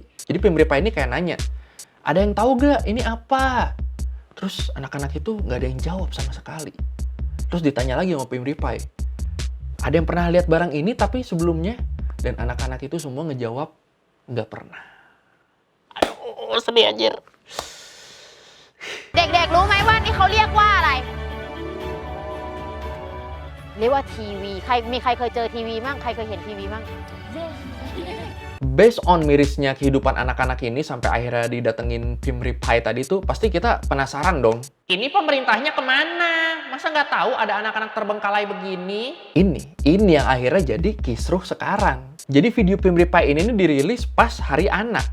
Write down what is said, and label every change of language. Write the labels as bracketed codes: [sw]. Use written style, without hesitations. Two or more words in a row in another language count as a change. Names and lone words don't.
[id] Jadi Pim Repai ini kayak nanya, ada yang tahu gak ini apa? Terus anak-anak itu nggak ada yang jawab sama sekali. Terus ditanya lagi sama Pim Repai, ada yang pernah lihat barang ini tapi sebelumnya? Dan anak-anak itu semua ngejawab, nggak pernah. Aduh, sedih anjir. [th] เด็กๆรู้ไหมว่านี่เขาเรียกว่าอะไร เรียกว่าทีวีมีใครเคยเจอทีวีมั่งใครเคยเห็นทีวีมั่ง [en] Based on [id] mirisnya kehidupan anak-anak ini sampai akhirnya didatengin Pim Repai tadi tuh, pasti kita penasaran dong. Ini pemerintahnya kemana? Masa nggak tahu ada anak-anak terbengkalai begini? Ini yang akhirnya jadi kisruh sekarang. Jadi video Pim Repai ini dirilis pas hari anak.